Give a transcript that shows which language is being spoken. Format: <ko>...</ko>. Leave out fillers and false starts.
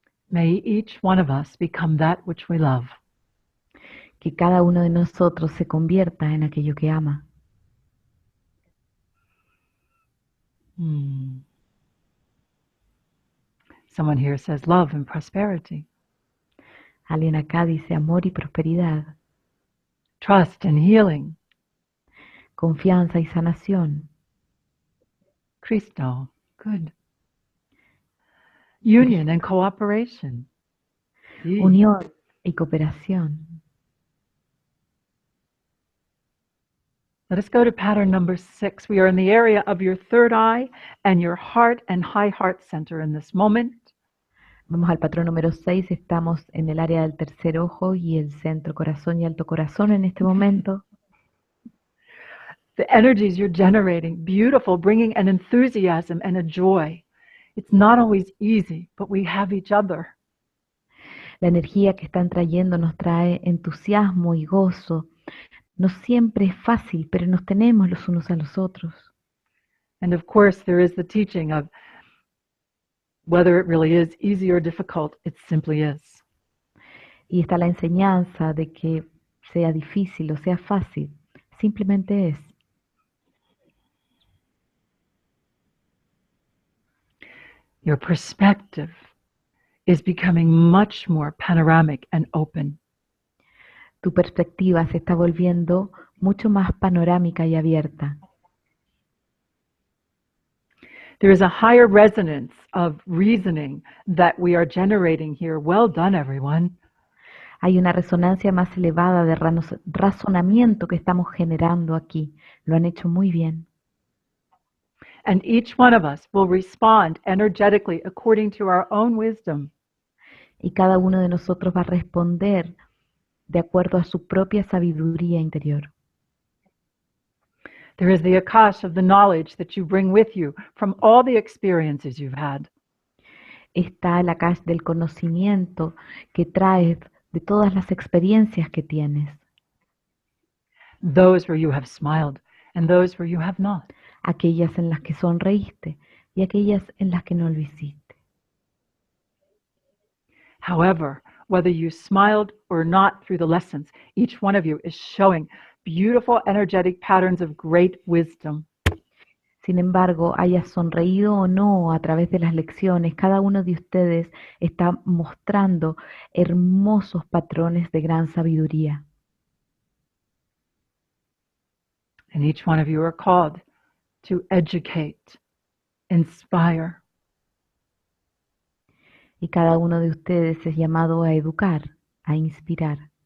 <en>May each one of us become that which we love.</en> <es>Que cada uno de nosotros se convierta en aquello que ama.</es> <en>Someone here says love and prosperity.</en> <es>Alguien acá dice amor y prosperidad.</es> <en>Trust and healing.</en> <es>Confianza y sanación.</es> <en>Cristo. Good. Union and cooperation. Sí.</en> <es>Unión y cooperación.</es> <en>Let us go to pattern number 6. We are in the area of your third eye and your heart and high heart center in this moment.</en> <es>Vamos al patrón número 6. Estamos en el área del tercer ojo y el centro corazón y alto corazón en este momento.</es> <en>The energies you're generating, beautiful, bringing an enthusiasm and a joy. It's not always easy, but we have each other.</en> <es>La energía que están trayendo nos trae entusiasmo y gozo. No siempre es fácil, pero nos tenemos los unos a los otros.</es> <en>And of course, there is the teaching of whether it really is easy or difficult, it simply is.</en> <es>Y está la enseñanza de que sea difícil o sea fácil, simplemente es.</es> <en>Your perspective is becoming much more panoramic and open.</en> <es>Tu perspectiva se está volviendo mucho más panorámica y abierta.</es> <en>There is a higher resonance of reasoning that we are generating here. Well done, everyone.</en> <es>Hay una resonancia más elevada de razonamiento que estamos generando aquí. Lo han hecho muy bien.</es> <en>And each one of us will respond energetically according to our own wisdom.</en> <es>Y cada uno de nosotros va a responder de acuerdo a su propia sabiduría interior.</es> <en>There is the akash of the knowledge that you bring with you from all the experiences you've had.</en> <es>Está el akash del conocimiento que traes de todas las experiencias que tienes.</es> <en>Those where you have smiled and those where you have not.</en> <es>Aquellas en las que sonreíste y aquellas en las que no lo hiciste.</es> <en>However, whether you smiled or not through the lessons, each one of you is showing beautiful energetic patterns of great wisdom.</en> <es>Sin embargo, hayas sonreído o no a través de las lecciones, cada uno de ustedes está mostrando hermosos patrones de gran sabiduría.</es> <en>And each one of you are called to educate, inspire.</en> <es>Y cada uno de ustedes es llamado a educar, a inspirar.</es>